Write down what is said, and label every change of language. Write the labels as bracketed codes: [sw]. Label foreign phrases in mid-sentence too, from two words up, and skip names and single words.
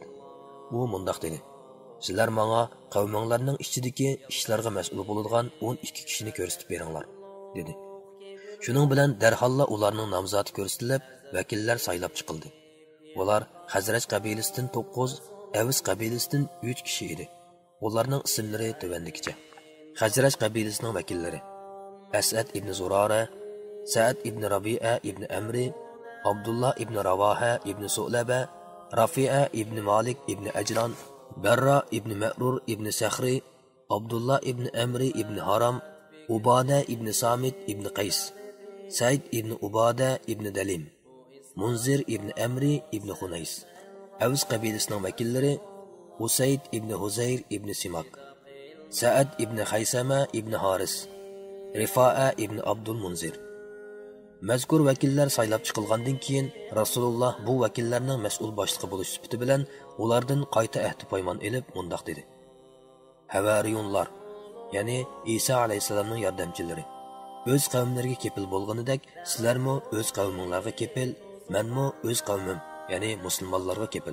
[uz] U mundaq dedi: "Sizlar menga qavminglarning ichidagi ishlarga mas'ul bo'ladigan 12 kishini ko'rsatib beringlar", dedi. Shuning bilan darholla ularning nomzodi ko'rsatilib, vakillar saylab chiqildi. Ular Hazraj qabilasidan 9, Avs qabilasidan 3 kishi edi. Ularning ismlari tuvandikicha. Hazraj qabilasining vakillari: As'ad ibn Zurara, Sa'd ibn Rabi'a ibn Amri, Abdullah ibn Ravaha ibn Su'laba, Rafi'a ibn Malik ibn Ajlan, Barra ibn Ma'rur ibn Sakhri, Abdullah ibn Amri ibn Haram, Ubada ibn Samit ibn Qays, Said ibn Ubada ibn Dalim, Munzir ibn Amri ibn Hunays. Avs qabilasining vakillari: Usayd ibn Huzayr ibn Simak, Sa'ad ibn Haysama ibn Haris, Rifa'a ibn Abdul Munzir. Mazkur vakillar saylab chiqilgandan keyin Rasululloh bu vakillarning mas'ul boshlig'i bo'lish sifati bilan ulardan qayta ahd poymon elib mundaq dedi: "Havariyunlar, ya'ni Isa alayhisalomning yordamchilari, o'z qavmlariga kepil bo'lganidek, sizlarmi o'z qavminglarga kepil, menmi o'z qavmim, ya'ni musulmonlarga kepil."